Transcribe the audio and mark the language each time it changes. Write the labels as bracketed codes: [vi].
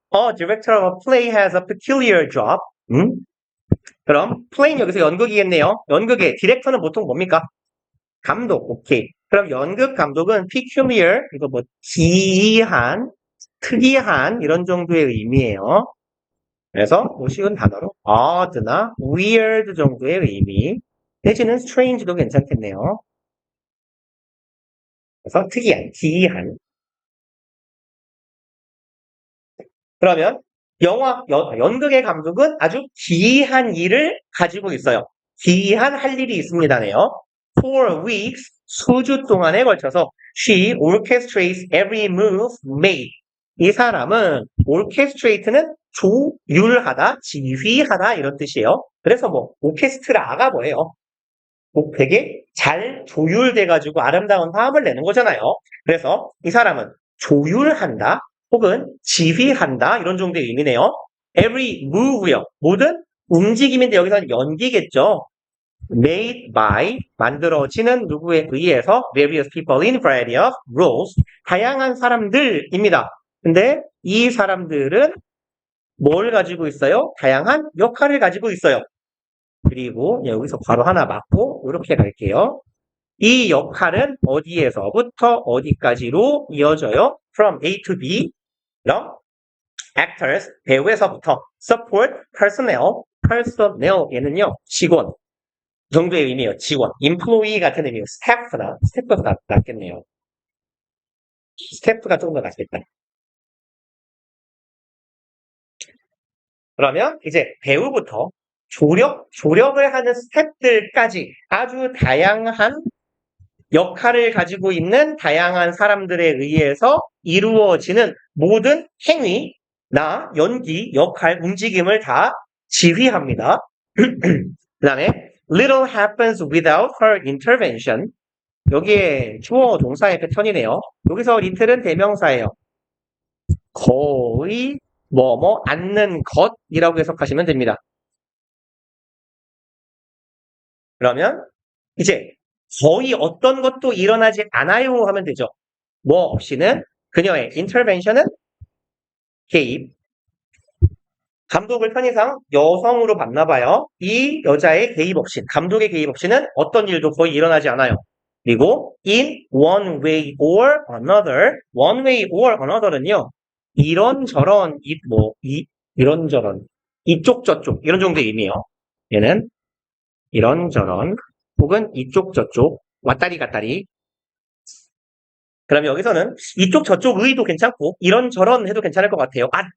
[en] A director of a play has a peculiar job. [ko] 그럼 플레이는 여기서 연극이겠네요. 연극의 디렉터는 보통 뭡니까? 감독. 오케이. 그럼 연극 감독은 peculiar, 이거 뭐 기이한, 특이한 이런 정도의 의미예요. 그래서 뭐 쉬운 단어로 odd나 weird 정도의 의미. 내지는 strange도 괜찮겠네요. 그래서 특이한, 기이한. 그러면 연극의 감독은 아주 기이한 일을 가지고 있어요. 기이한 할 일이 있습니다네요. [en] For weeks, [ko] 수주 동안에 걸쳐서 [en] she orchestrates every move made. [ko] 이 사람은 orchestrate는 조율하다, 지휘하다 이런 뜻이에요. 그래서 뭐 오케스트라가 뭐예요? 뭐 되게 잘 조율돼가지고 아름다운 화음을 내는 거잖아요. 그래서 이 사람은 조율한다 혹은 지휘한다 이런 정도의 의미네요. [en] Every move요. [ko] 모든 움직임인데 여기서는 연기겠죠. [en] Made by [ko] 만들어지는 누구에 의해서 [en] various people in variety of roles [ko] 다양한 사람들입니다. 근데 이 사람들은 뭘 가지고 있어요? 다양한 역할을 가지고 있어요. 그리고 여기서 바로 하나 맞고 이렇게 갈게요. 이 역할은 어디에서부터 어디까지로 이어져요? From A to B. 그럼 actors, 배우에서부터 support personnel, personnel 얘는요 직원 정도의 의미예요. 직원, employee 같은 의미예요. 스태프가 낫겠네요. 스태프가 조금 더 낫겠다. 그러면 이제 배우부터 조력을 하는 스태프들까지 아주 다양한 역할을 가지고 있는 다양한 사람들에 의해서 이루어지는 모든 행위나 연기, 역할, 움직임을 다 지휘합니다. 그 다음에 [en] little happens without her intervention. [ko] 여기에 주어 동사의 패턴이네요. 여기서 little은 대명사예요. 거의 않는 것이라고 해석하시면 됩니다. 그러면 이제 거의 어떤 것도 일어나지 않아요 하면 되죠. 뭐 없이는 그녀의 intervention은 개입. 감독을 편의상 여성으로 봤나 봐요. 이 여자의 개입 없이, 감독의 개입 없이는 어떤 일도 거의 일어나지 않아요. 그리고 [en] in one way or another, one way or another는요. [ko] 이런저런, 이런저런, 이쪽 저쪽 이런 정도의 의미예요. 얘는 이런저런 혹은 이쪽 저쪽 왔다리 갔다리. 그러면 여기서는 이쪽 저쪽 의도 괜찮고 이런저런 해도 괜찮을 것 같아요.